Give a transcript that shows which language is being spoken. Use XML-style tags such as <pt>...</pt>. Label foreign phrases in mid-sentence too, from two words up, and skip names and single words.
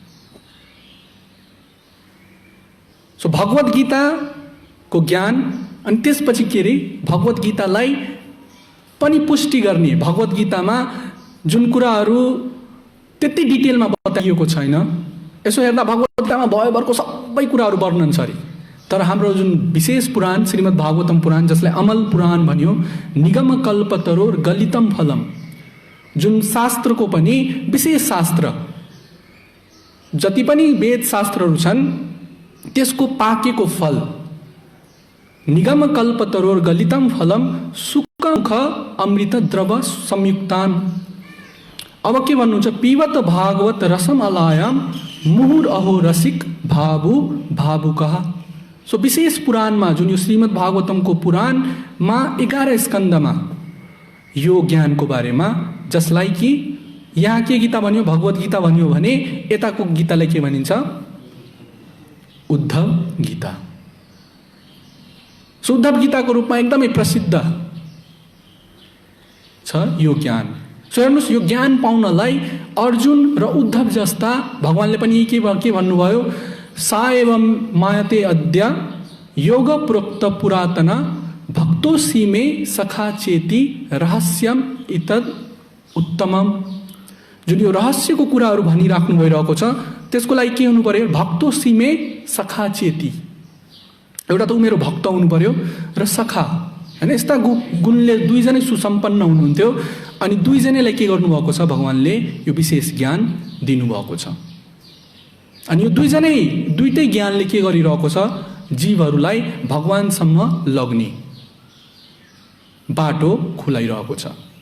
<ne>सो भगवद् गीताको ज्ञान, अनि त्यसपछि के रे, भगवद् गीतालाई पनि पुष्टि गर्ने, भगवद् गीतामा जुन कुराहरू त्यति डिटेलमा बताइएको छैन, यसो हेर्दा भगवद् गीतामा भयभरको सबै कुराहरू वर्णन छ अरे। तर हाम्रो जुन विशेष पुराण श्रीमद् भागवतम पुराण, जसलाई अमल पुराण भन्यो,</ne> <sa>निगम कल्पतरोर गलितम फलम,</sa> <ne>जुन शास्त्रको पनि विशेष शास्त्र, जति पनि वेद शास्त्रहरू छन् त्यसको पाकेको फल,</ne> <sa>निगम कल्पतरोर गलितम फलम सुख अमृत द्रव संयुक्तान।</sa> <ne>अब के भन्नुहुन्छ,</ne> <sa>पिबत भागवत रसम अलायाम मुहुर अहो रसिक भावु भावुकः।</sa> <ne>सो विशेष पुराणमा, जुन यो श्रीमद् भागवतमको पुराणमा 11 स्कन्धमा यो ज्ञानको बारेमा, जसलाई कि यहाँ के गीता भन्यो, भगवद् गीता भन्यो भने यताको गीतालाई के भनिन्छ, उद्धव गीता। सो उद्धव गीताको रूपमा एकदमै प्रसिद्ध छ यो ज्ञान। सो हेर्नुहोस्, यो ज्ञान पाउनलाई अर्जुन र उद्धव जस्ता भगवानले पनि के भन्नुभयो,</ne> <sa>सा एवं मायते अद्य योग प्रोक्त पुरातन भक्तोसी मे सखा चेती रहस्यम इतद उत्तमम।</sa> <ne>जुन यो रहस्यको कुराहरू भनिराख्नु भइरहेको छ, त्यसको लागि के हुनु पर्यो,</ne> <sa>भक्तोसी मे सखा चेती।</sa> <ne>एउटा त मेरो भक्त हुनु पर्यो र सखा, हैन, यस्ता गुणले दुईजनै सुसम्पन्न हुनुहुन्थ्यो। अनि दुईजनैलाई के गर्नुभएको छ, भगवानले यो विशेष ज्ञान दिनुभएको छ। अनि यो दुईटै ज्ञानले के गरिरहेको छ, जीवहरूलाई भगवानसम्म लग्ने बाटो खुलाइरहेको छ।</ne>